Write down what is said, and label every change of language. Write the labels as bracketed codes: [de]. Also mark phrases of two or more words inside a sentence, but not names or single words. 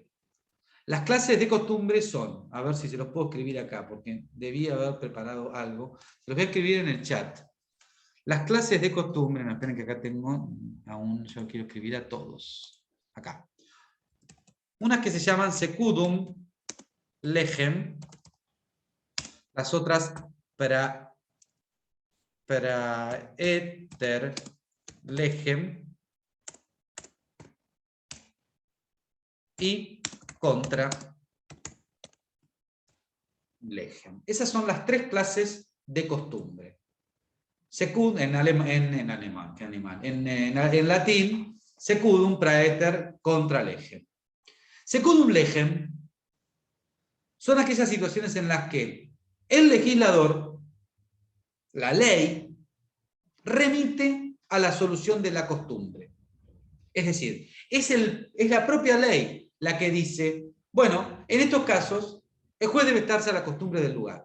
[es] Las clases de costumbre son, a ver si se los puedo escribir acá, porque debía haber preparado algo, se los voy a escribir en el chat. Las clases de costumbre, no, esperen que acá tengo, aún yo quiero escribir a todos, acá. Unas que se llaman [la] secundum legem, [es] las otras [la] praeter legem y contra legem. [es] Esas son las tres clases de costumbre. En latín, [la] secundum praeter contra legem. Secundum legem [es] son aquellas situaciones en las que el legislador, la ley, remite a la solución de la costumbre. Es decir, es la propia ley la que dice, bueno, en estos casos, el juez debe estarse a la costumbre del lugar.